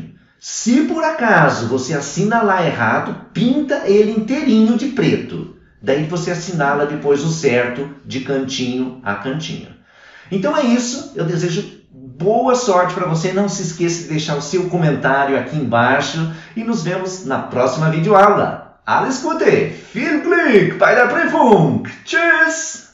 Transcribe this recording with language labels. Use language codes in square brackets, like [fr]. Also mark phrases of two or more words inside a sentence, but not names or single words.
[pt] Se por acaso você assinalar errado, pinta ele inteirinho de preto. Daí você assinala depois o certo de cantinho a cantinho. Então é isso, eu desejo boa sorte para você. Não se esqueça de deixar o seu comentário aqui embaixo e nos vemos na próxima videoaula. [de] Alles Gute, viel Glück bei der Prüfung. Tschüss!